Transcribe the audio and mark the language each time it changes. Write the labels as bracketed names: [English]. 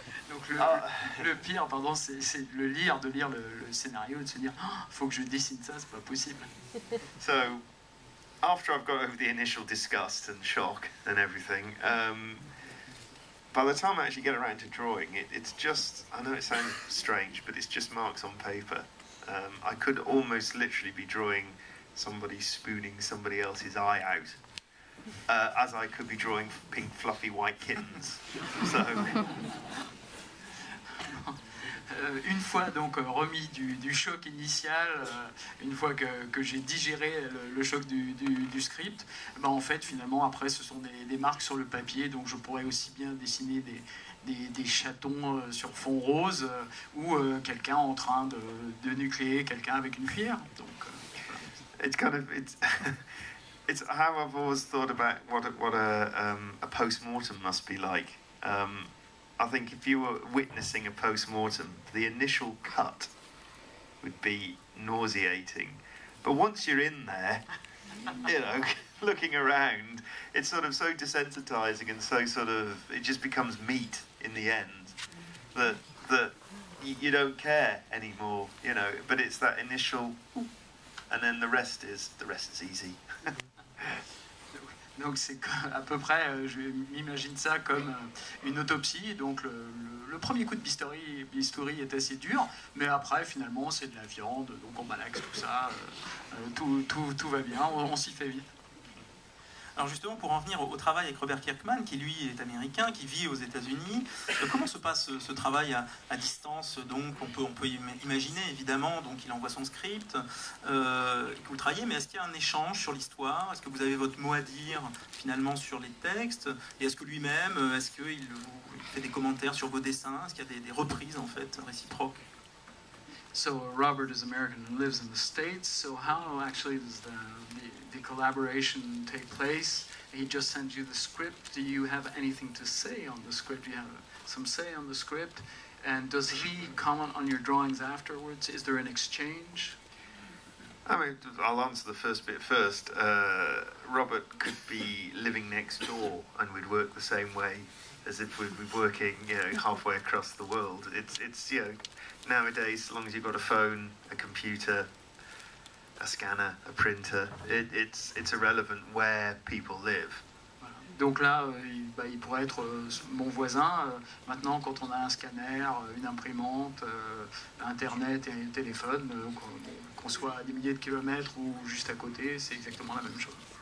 [French] Donc le pire, pardon, c'est de lire le scénario et de se dire, oh, faut que je dessine ça, c'est pas possible. [English] So, after I've got over the initial disgust and shock and everything, by the time I actually get around to drawing it, it's just, I know it sounds strange, but it's just marks on paper. I could almost literally be drawing somebody spooning somebody else's eye out. As I could be drawing pink fluffy white kittens. So. [French] Une fois donc remis du choc initial, une fois que j'ai digéré le choc du script, ben en fait finalement après ce sont des marques sur le papier, donc je pourrais aussi bien dessiner des chatons sur fond rose ou quelqu'un en train de nucléer quelqu'un avec une cuillère. Donc, [English] It's kind of it's how I've always thought about what a post-mortem must be like. I think if you were witnessing a post-mortem, the initial cut would be nauseating. But once you're in there, you know, looking around, it's sort of so desensitizing and so sort of, it just becomes meat in the end that you don't care anymore, you know, but it's that initial, and then the rest is easy. [French] Donc c'est à peu près, je m'imagine ça comme une autopsie. Donc le premier coup de bistouri est assez dur, mais après finalement c'est de la viande, donc on malaxe tout ça, tout va bien, on s'y fait vite. Alors justement, pour en venir au travail avec Robert Kirkman, qui lui est américain, qui vit aux États-Unis, comment se passe ce travail à distance? Donc on peut imaginer évidemment, donc il envoie son script, que vous travaillez, mais est-ce qu'il y a un échange sur l'histoire? Est-ce que vous avez votre mot à dire finalement sur les textes? Et est-ce que lui-même, est-ce qu'il fait des commentaires sur vos dessins? Est-ce qu'il y a des reprises en fait réciproques? [English] So Robert is American and lives in the States. So how actually does the collaboration take place? He just sends you the script. Do you have anything to say on the script? Do you have some say on the script? And does he comment on your drawings afterwards? Is there an exchange? I mean, I'll answer the first bit first. Robert could be living next door and we'd work the same way as if we'd be working, you know, halfway across the world. It's you know, nowadays, as long as you've got a phone, a computer, a scanner, a printer, it's irrelevant where people live. [French] Donc là, il pourrait être mon voisin. Maintenant, quand on a un scanner, une imprimante, Internet et un téléphone, qu'on soit à des milliers de kilomètres ou juste à côté, c'est exactement la même chose.